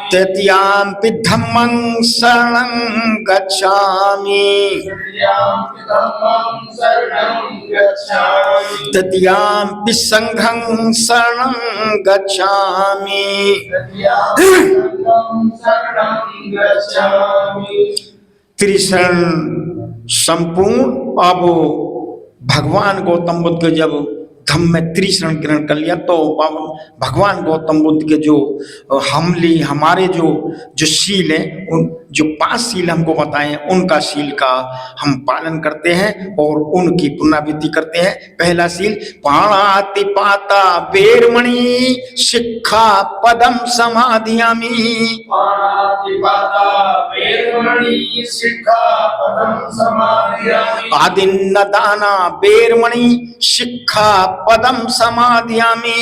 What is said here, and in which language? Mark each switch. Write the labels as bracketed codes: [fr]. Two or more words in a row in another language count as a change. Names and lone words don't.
[pi] तृतीयाम्पि धम्मं शरणं गच्छामि तृतीयाम्पि धम्मं शरणं गच्छामि तृतीयाम्पि संघं शरणं गच्छामि तृतीयाम्पि संघं शरणं गच्छामि। [hi] त्रिशरण संपूर्ण। अब भगवान गौतम बुद्ध के जब धम्म में त्रिशरण ग्रहण कर लिया तो भगवान गौतम बुद्ध के जो हमारे जो शील है, उन जो 5 शील हमको बताए हैं उनका शील का हम पालन करते हैं और उनकी पुनरावृत्ति करते हैं। पहला शील [pi] पाणातिपाता वेरमणि शिक्षा पदम समाधियामि पाणातिपाता वेरमणि शिक्षापदं समादयामि आदिन्नदाना वेरमणि शिक्षा पदम समाधियामि